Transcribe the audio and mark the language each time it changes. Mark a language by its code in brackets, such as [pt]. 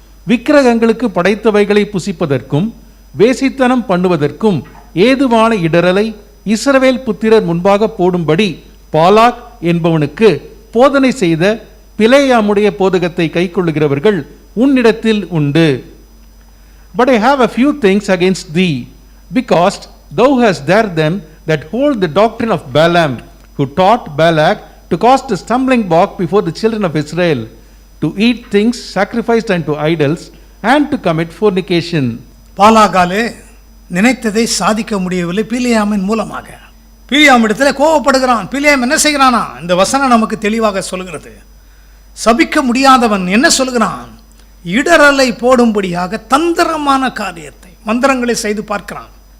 [ta] விக்கிரகங்களுக்கு படைத்தவைகளை புசிப்பதற்கும் வேசித்தனம் பண்ணுவதற்கும் ஏதுவான இடரலை இஸ்ரவேல் புத்திரர் முன்பாக போடும்படி பாலாக் என்பவனுக்கு போதனை செய்த பிலேயாமுடைய போதகத்தை கைக்கொள்ளுகிறவர்கள் உன்னிடத்தில் உண்டு. [en] But I have a few things against thee, because thou hast there them that hold the doctrine of Balaam, who taught Balak to cast a stumbling block before the children of Israel, to eat things sacrificed unto idols, and to commit fornication. [ta] பாலாகாலே நினைத்ததை சாதிக்க முடியவில்லை பிலேயாமின் மூலமாக. பிலேயாமிடத்தில் கோபப்படுகிறான். பிலேயாம் என்ன செய்கிறானா? இந்த வசனம் நமக்கு தெளிவாக சொல்கிறது. சபிக்க முடியாதவன் என்ன சொல்கிறான்? இடரலை போடும்படியாக தந்திரமான காரியத்தை, மந்திரங்களை செய்து பார்க்கிறான்.